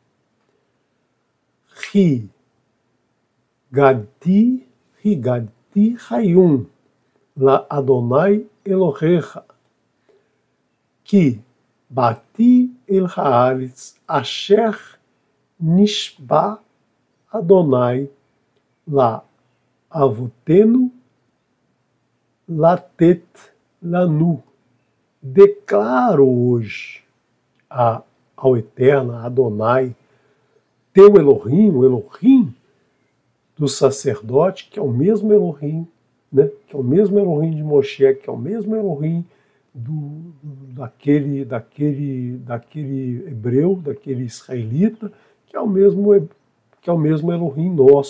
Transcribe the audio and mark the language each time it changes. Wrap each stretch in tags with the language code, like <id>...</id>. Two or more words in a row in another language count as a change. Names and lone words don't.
<he>הגדתי היום, לאדוני אלוהיך, כי באתי אל הארץ אשר נשבע אדוני לאבותינו לתת לנו.</he> <pt>Declaro hoje ao Eterno, a Adonai, teu Elohim, o Elohim do sacerdote, que é o mesmo Elohim, né, que é o mesmo Elohim de Moshe, que é o mesmo Elohim daquele hebreu, daquele israelita, que é o mesmo Elohim nosso.</pt>